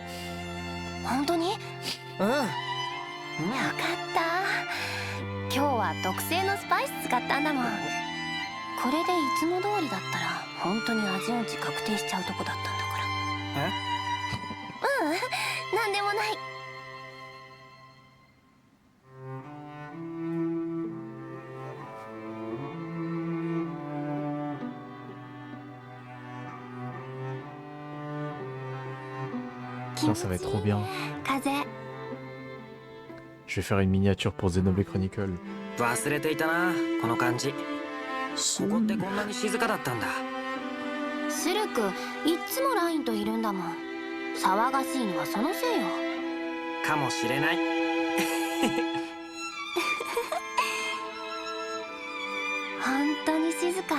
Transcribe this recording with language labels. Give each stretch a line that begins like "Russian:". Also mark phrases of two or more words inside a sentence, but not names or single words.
Japanese: 本当に？うん。よかった。今日は特製のスパイス使ったんだもん。これでいつも通りだったら本当に味音痴確定しちゃうとこだったんだから。え？なんでもない。
French: Ça, ça va être trop bien.
Japanese: 風。
French: Je vais faire une miniature pour Xenoblade Chronicle.
Japanese: 忘れていたなこの感じ。ここってこんなに静かだったんだ。シルク、いっつもラインといるんだもん。騒がしいのはそのせいよ。かもしれない。本当に静か。